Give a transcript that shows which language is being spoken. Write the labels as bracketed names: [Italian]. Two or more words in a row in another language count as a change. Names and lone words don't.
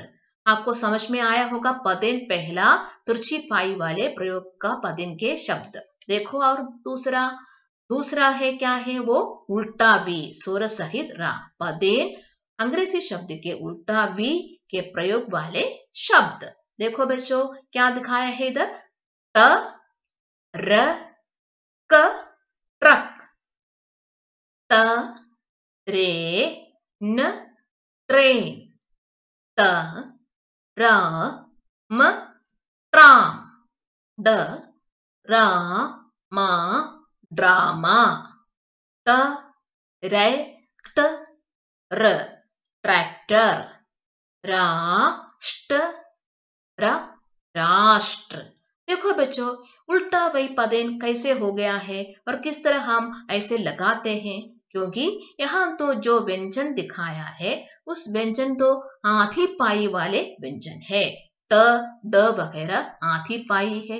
[Hindi] आपको समझ में आया होगा पदेन पहला तिरछी पाई वाले प्रयोग का पदेन के शब्द। देखो और दूसरा है क्या है वो, उल्टा वी, स्वर सहित रा, पदेन अंग्रेजी शब्द के उल्टा वी के प्रयोग वाले शब्द। देखो बच्चों क्या दिखाया है इधर, त र क ट्रक, त रे न ट्रेन, त र म ट्राम, ड र म ड्रामा, त रे ट र ट्रैक्टर, राष्ट्र र राष्ट्र। देखो बच्चों उल्टा वही पदेन कैसे हो गया है और किस तरह हम ऐसे लगाते हैं, क्योंकि यहाँ तो जो व्यंजन दिखाया है उस व्यंजन तो आधी पाई वाले व्यंजन है, त द वगैरह आधी पाई है।